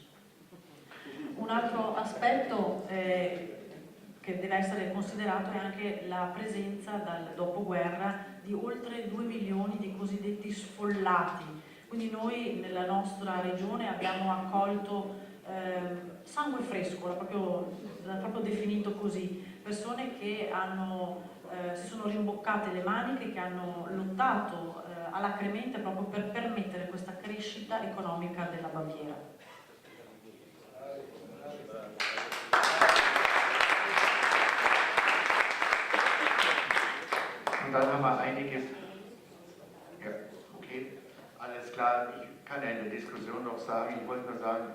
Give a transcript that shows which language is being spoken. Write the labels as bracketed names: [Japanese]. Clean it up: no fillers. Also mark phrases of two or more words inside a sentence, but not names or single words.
[Italian] Un altro aspetto che deve essere considerato è anche la presenza dal dopoguerra di oltre 2 milioni di cosiddetti sfollati, quindi noi nella nostra regione abbiamo accolto sangue fresco, l'ha proprio definito così, persone che si sono rimboccate le maniche, che hanno lottato alacremente proprio per permettere questa crescita economica della Baviera. [German] Und dann haben wir einiges, ja, okay, alles klar, ich kann ja in der Diskussion noch sagen, ich wollte nur sagen,